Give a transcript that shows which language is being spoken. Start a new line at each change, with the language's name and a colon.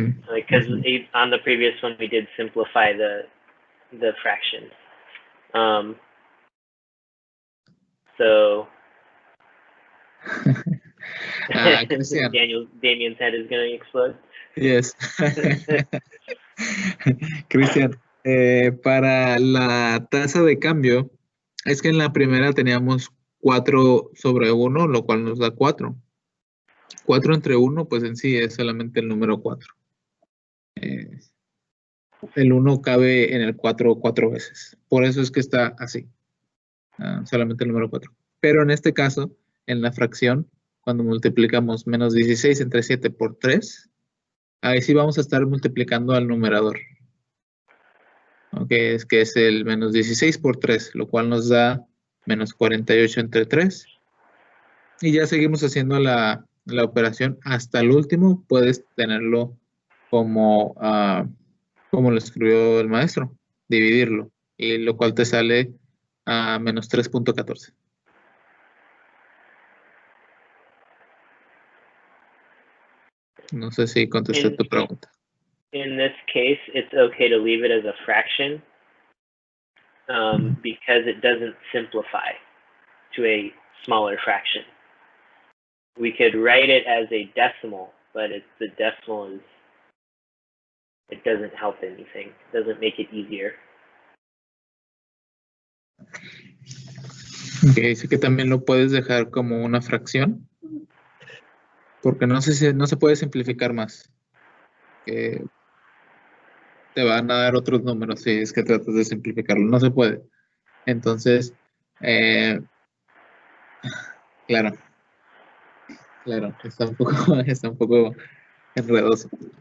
English: Like, because on the previous one we did simplify the fraction. So Cristian. Damien's head is going to explode. Yes.
Spanish: Cristian, para la tasa de cambio, es que en la primera teníamos 4 sobre 1, lo cual nos da 4. 4 entre 1, pues en sí es solamente el número 4. El 1 cabe en el 4 4 veces. Por eso es que está así. Solamente el número 4. Pero en este caso, en la fracción, cuando multiplicamos menos 16 entre 7 por 3, ahí sí vamos a estar multiplicando al numerador. Okay, es que es el menos 16 por 3, lo cual nos da menos 48 entre 3. Y ya seguimos haciendo la operación hasta el último. Puedes tenerlo como lo escribió el maestro, dividirlo, y lo cual te sale a menos 3.14. No sé si contesté tu pregunta.
English: In this case, it's okay to leave it as a fraction because it doesn't simplify to a smaller fraction. We could write it as a decimal, but the decimal it doesn't help anything. It doesn't make it easier.
Spanish: Okay, dice que también lo puedes dejar como una fracción, porque no se puede simplificar más. Que te van a dar otros números si es que tratas de simplificarlo. No se puede. Entonces, claro, está un poco enredoso.